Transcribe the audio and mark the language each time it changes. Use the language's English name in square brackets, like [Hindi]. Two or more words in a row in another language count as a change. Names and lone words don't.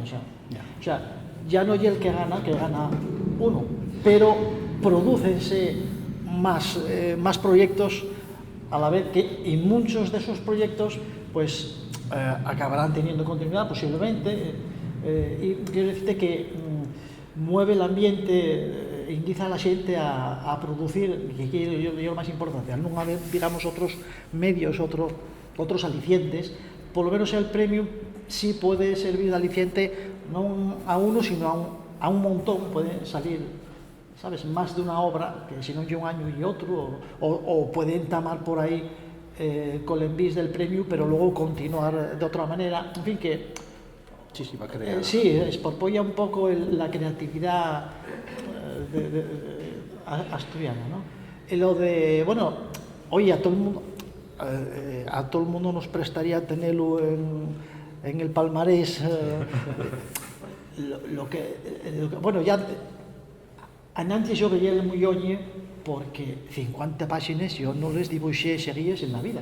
[Spanish] o sea, ya no es el que gana uno, pero prodúcense más proyectos a la vez que, y muchos de esos proyectos pues acabarán teniendo continuidad posiblemente, y quiero decirte que mueve el ambiente, indica a la xente a producir, [Asturian] que é o máis importante, al non haber, digamos, outros medios, outros alicientes, polo menos el premio sí pode servir de aliciente non a uno, sino a un montón, pode salir, sabes, máis de unha obra, que se non lle un año e outro, ou pode entamar por aí col envís del premio, pero logo continuar de outra maneira, en fin, que [Spanish] sí, va a crear. Sí, esporpolla un pouco la creatividad asturiana, ¿no? Y lo de, bueno, oye, a todo el mundo nos prestaría tenerlo en el palmarés, bueno, ya antes yo veía el muy oye, porque 50 páginas yo no les dibuixé seguidas en la vida.